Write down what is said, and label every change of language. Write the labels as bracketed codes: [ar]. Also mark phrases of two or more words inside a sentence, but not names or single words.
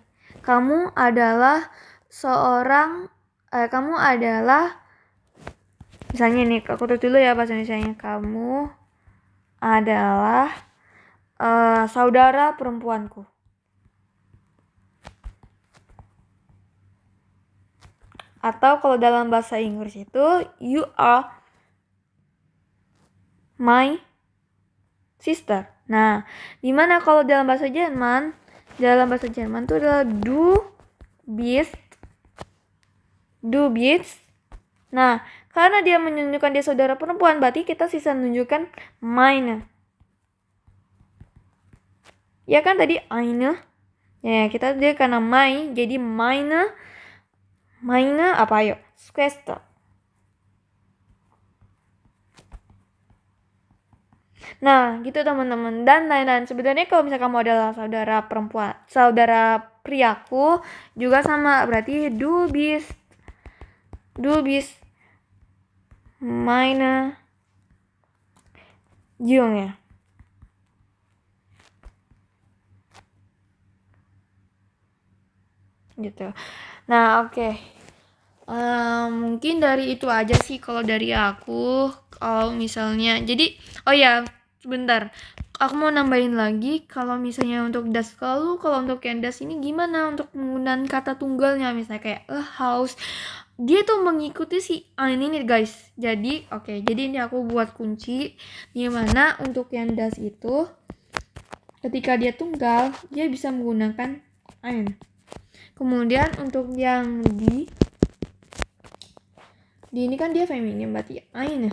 [id] Kamu adalah misalnya nih aku tulis dulu ya bahasa Indonesianya. Kamu adalah saudara perempuanku. Atau kalau dalam bahasa Inggris itu [en] you are my sister. [id] Nah, dimana kalau dalam bahasa Jerman? Dalam bahasa Jerman itu adalah [de] du bist. [id] Nah, karena dia menunjukkan dia saudara perempuan, berarti kita sisa menunjukkan meine. Ya kan tadi eine. Ya, kita dia karena my, jadi meine apa ayo? Schwester. Nah, gitu teman-teman. Dan lain-lain. Sebenarnya kalau misalnya kamu adalah saudara priaku, juga sama. [de] Berarti du bist meine Junge. [id] Gitu. Nah, oke. Mungkin dari itu aja sih kalau dari aku. Kalau misalnya, jadi, oh ya, sebentar. Aku mau nambahin lagi kalau misalnya untuk das, kalau untuk yang das ini gimana untuk penggunaan kata tunggalnya, misalnya kayak [en] a house, [id] dia tuh mengikuti si ini nih guys. Jadi jadi ini aku buat kunci gimana untuk yang das itu ketika dia tunggal dia bisa menggunakan ein. Kemudian untuk yang di ini kan dia feminim berarti eine.